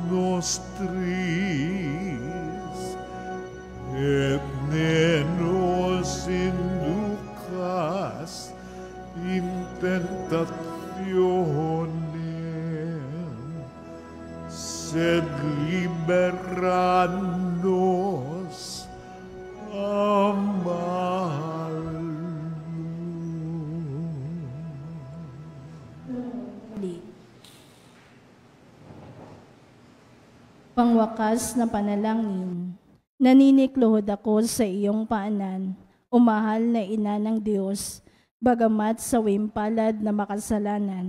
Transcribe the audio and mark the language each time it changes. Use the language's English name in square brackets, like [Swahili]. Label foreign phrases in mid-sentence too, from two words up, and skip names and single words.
[Latin] nostris, et ne nos inducas in tentationem, sed libera nos a malo. [Filipino] Pangwakas na panalangin, naninikluhod ako sa iyong paanan, o mahal na ina ng Diyos, bagamat sa wimpalad na makasalanan.